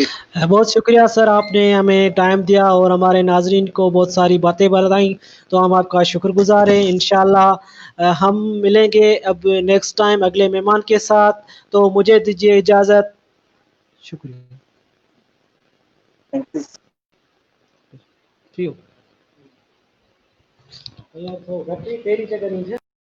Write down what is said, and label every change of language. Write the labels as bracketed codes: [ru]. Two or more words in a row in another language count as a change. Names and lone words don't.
[ur] بہت شکریہ سر، آپ نے ہمیں ٹائم دیا اور ہمارے ناظرین کو بہت ساری باتیں بتائیں، تو ہم آپ کا شکر گزار ہیں. انشاءاللہ ہم ملیں گے اب [en] next time [ur] اگلے مہمان کے ساتھ. تو مجھے دیجیے اجازت. شکریہ. [en] thank you. [gu] થયું અહીંયા તો ઘટી તેરી જગ્યા નહીં છે